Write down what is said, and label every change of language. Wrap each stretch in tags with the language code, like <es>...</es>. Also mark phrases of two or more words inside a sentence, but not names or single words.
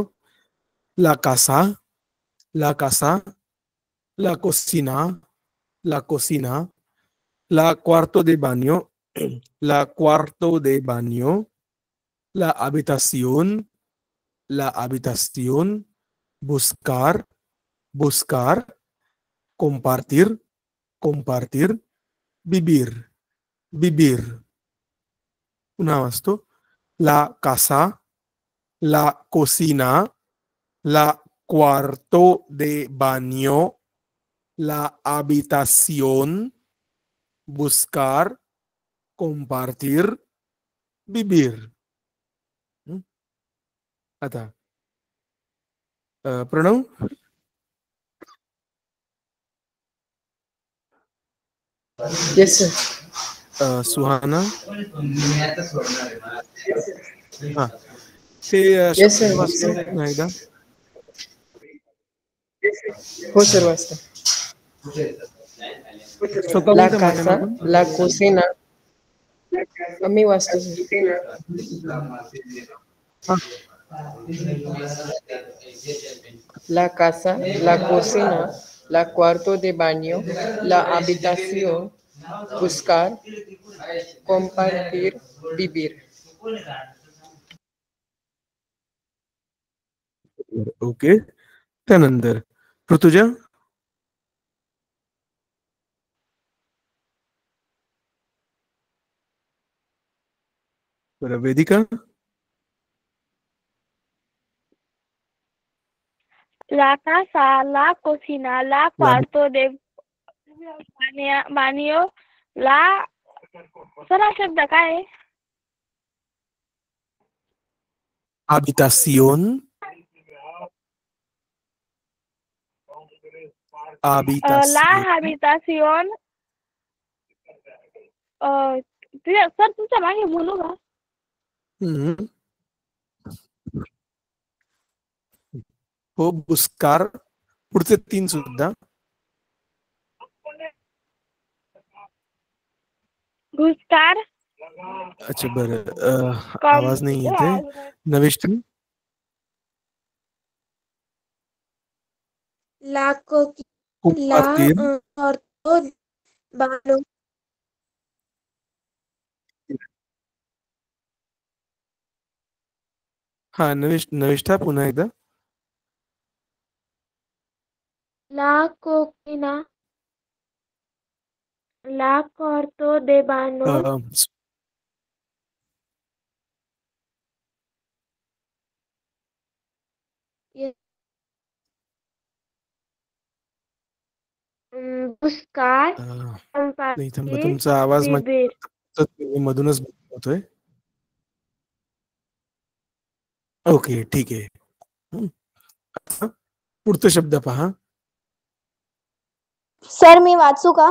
<es>la casa, la casa, la cocina, la cocina, ला कोसिना, ला cuarto de baño, la cuarto de baño, la habitación, la habitación, buscar, buscar, compartir, compartir, vivir, vivir.</es> <mr>पुन्हा वाचतो.</mr> <es>La casa, la cocina, la cuarto de baño, la habitación, buscar, compartir, vivir.</es> <mr>आता प्रणव.</mr> <en>yes sir.</en> <mr>सुहाना. हा ते</mr> <en>Yes, sir.</en> <mr>वाचतो पुन्हा एकदा. हो सर वाचता. स्वतः ला बोलता</mr> <es>casa,</es> <mr>माध्यमातून.</mr> <es>la cocina.</es> <mr>मी वाचतो सर.</mr> <es>La casa, la cocina, la cuarto de baño, la habitación, buscar, compartir, vivir.</es> <mr>ओके. त्यानंतर ऋतुजा. बरं वेदिका.</mr> <es>La casa, la cocina, la cuarto de baño, la</es> <mr>सर हा शब्द काय आहे?</mr> <es>habitación, La habitación. habitación.</es> <mr>सर तुमच्या मागे बोलू का? हो बुस्कार. पुढचे 3 सुद्धा. घुसकार. अच्छा बरं आवाज नाही येते. नवेश तुम्ही.</mr> <es>La coquilla, la compartir. cuarto baño.</es> <mr>हा नविष्ठा पुन्हा एकदा.</mr> <es>La coquina, la cuarto de baño. buscar,</es> <mr>नाही थांबा</mr> <es>compartir,</es> <mr>तुमचा आवाज</mr> <es>vivir.</es> <mr>मधूनच होतोय. ओके ठीक आहे. पुढचा शब्द पहा. सर मी वाचू का?</mr>